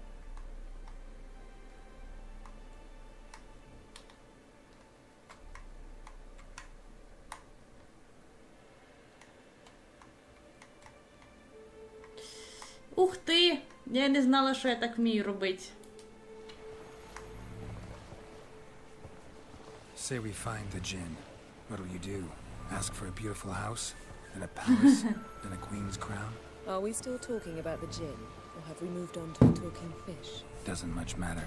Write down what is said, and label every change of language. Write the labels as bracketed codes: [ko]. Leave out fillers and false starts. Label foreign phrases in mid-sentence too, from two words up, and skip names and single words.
[uk] Ух ти! Я не знала, що я так вмію робити. [en] Say we find the djinn. What'll you do? Ask for a beautiful house? And a palace? And a queen's crown? Are we still talking about the djinn? Or have we moved on to a talking fish? Doesn't much matter.